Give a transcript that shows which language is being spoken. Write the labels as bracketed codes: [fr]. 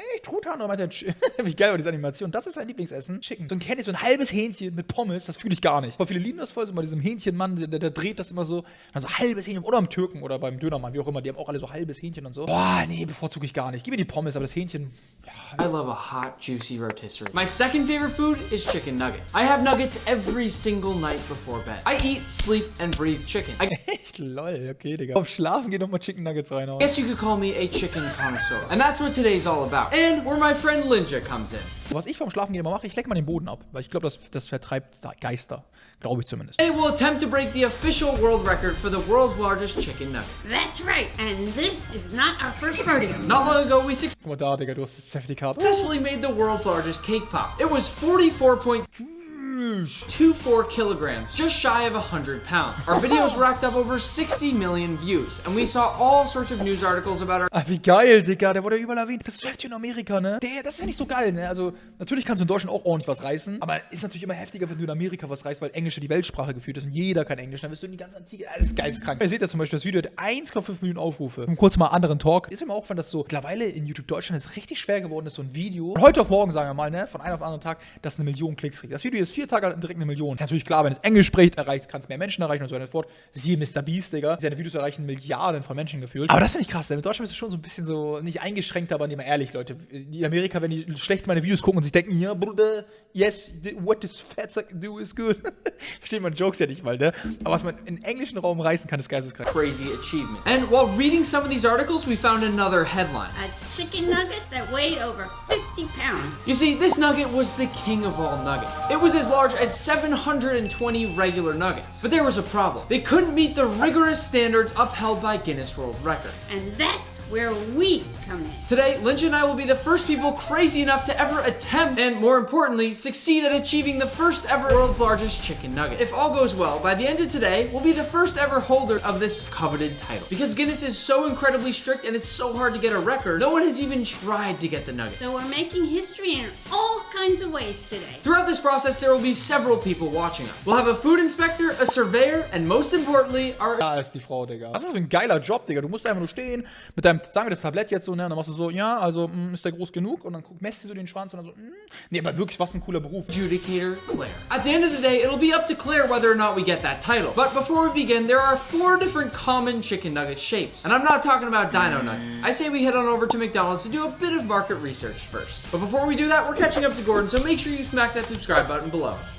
[de] Echt, Truthahn oder meint wie geil war diese Animation. Das ist sein Lieblingsessen. Chicken. So ein halbes Hähnchen mit Pommes, das fühle ich gar nicht. Aber viele lieben das voll, so bei diesem Hähnchenmann, der dreht das immer so. Also halbes Hähnchen. Oder am Türken oder beim Dönermann, wie auch immer. Die haben auch alle so halbes Hähnchen und so. Boah, nee, bevorzuge ich gar nicht. Gib mir die Pommes, aber das Hähnchen. Ja. [en] I love a hot, juicy rotisserie. My second favorite food is chicken nuggets. I have nuggets every single night before bed. I eat, sleep, and breathe chicken. [de] Echt, lol, okay, Digga. Auf Schlafen geht nochmal Chicken Nuggets rein. [en] I guess you could call me a chicken connoisseur. And that's what today's all about. And where my friend Linja comes in. [de] Was ich vorm Schlafen gehen immer mache, ich leck mal den Boden ab. Weil ich glaube, das vertreibt Geister. Glaube ich zumindest. [en] Today we'll attempt to break the official world record for the world's largest chicken nugget. That's right, and this is not our first rodeo. Not long ago, we [de] Guck mal da, Digga, du hast das Zertifikat. [en] successfully made the world's largest cake pop. It was 44.24 kilograms, just shy of 100 pounds. Our videos racked up over 60 million views, and we saw all sorts of news articles about our... [de] Wie geil, Digga, der wurde ja überall erwähnt. Das ist so heftig in Amerika, ne? Das ist ja nicht so geil, ne? Also, natürlich kannst du in Deutschland auch ordentlich was reißen, aber ist natürlich immer heftiger, wenn du in Amerika was reißt, weil Englisch ja die Weltsprache geführt ist und jeder kann Englisch. Dann wirst du in die ganze Antike, das ist geisteskrank. Ihr seht ja zum Beispiel, das Video hat 1,5 Millionen Aufrufe. Und kurz mal anderen Talk. Ist mir auch aufgefallen, dass so mittlerweile in YouTube Deutschland es richtig schwer geworden ist, so ein Video, und heute auf morgen, sagen wir mal, ne? Von einem auf den anderen Tag, das 1 Million Klicks kriegt. Das Video ist 4 Tage direkt 1 Million. Ist natürlich klar, wenn es Englisch spricht, kann es mehr Menschen erreichen und so weiter und so fort. Siehe Mr. Beast, Digga. Seine Videos erreichen Milliarden von Menschen gefühlt. Aber das finde ich krass, denn in Deutschland ist es schon so ein bisschen so, nicht eingeschränkt, aber nicht mal ehrlich, Leute. In Amerika, wenn die schlecht meine Videos gucken und sich denken, ja, Bruder, [en] yes, what is fat do is good. [de] Versteht man Jokes ja nicht mal, ne? Aber was man in englischen Raum reißen kann, ist geisteskrank. [en] Crazy achievement. And while reading some of these articles, we found another headline. A chicken nugget that weighed over 50 pounds. You see, this nugget was the king of all nuggets. It was as large as 720 regular nuggets. But there was a problem. They couldn't meet the rigorous standards upheld by Guinness World Records. And that's where we come in. Today, Linja and I will be the first people crazy enough to ever attempt, and more importantly, succeed at achieving the first ever world's largest chicken nugget. If all goes well, by the end of today, we'll be the first ever holder of this coveted title. Because Guinness is so incredibly strict and it's so hard to get a record, no one has even tried to get the nugget. So we're making history in all kinds of ways today. Throughout this process, there will be several people watching us. We'll have a food inspector, a surveyor, and most importantly, our... [de] Da ist die Frau, Digga. Das ist so ein geiler Job, Digga. Du musst einfach nur stehen, mit deinem, sagen wir das Tablett jetzt so, ne, und dann machst du so, ja, also, ist der groß genug? Und dann messt du so den Schwanz und dann so, Nee, aber wirklich, was ein cooler Beruf. [en] Adjudicator, Claire. At the end of the day, it'll be up to Claire whether or not we get that title. But before we begin, there are 4 different common chicken nugget shapes. And I'm not talking about dino nuggets. I say we head on over to McDonald's to do a bit of market research first. But before we do that, we're catching up to Gordon, so make sure you smack that subscribe button below.